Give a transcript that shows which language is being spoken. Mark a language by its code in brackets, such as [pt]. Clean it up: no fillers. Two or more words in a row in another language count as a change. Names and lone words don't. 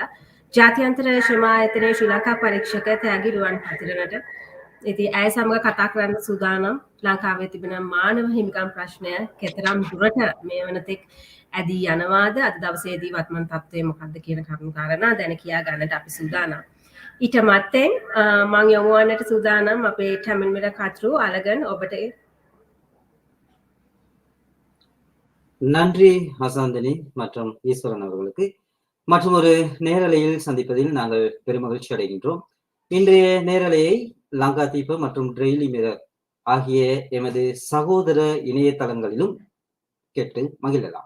[si] ජාත්‍යන්තර ශ්‍රම ආයතනයේ ශ්‍රී ලංකා පරීක්ෂක තෑගි රුවන් පතිරණට ඉතින් ඇය සමග කතා කරන්න සූදානම් ලංකාවේ තිබෙන මානව හිමිකම් ප්‍රශ්නය කෙතරම් දුරට මේ වනතෙක් ඇදී යනවාද අද දවසේදී වත්මන් තත්ත්වය මොකක්ද කියන කරුණු කාරණා දැන කියා ගන්නට අපි සූදානම්. ඊට මත්තෙන් මම යොමු වන්නට සූදානම් අපේ හැමිල්ටන් කතරු අලගන් ඔබට [ta] நன்றி ஹசாந்தினி மற்றும் ஈஸ்வரன் அவர்களுக்கு மற்றும் ஒரு நேரலையில் சந்திப்பதில் நாங்கள் பெருமகிழ்ச்சி அடைகின்றோம். இன்றைய நேரலையை லங்காதீப மற்றும் டெய்லி மிரர் ஆகிய எமது சகோதர இணையதளங்களிலும் கேட்டு மகிழலாம்.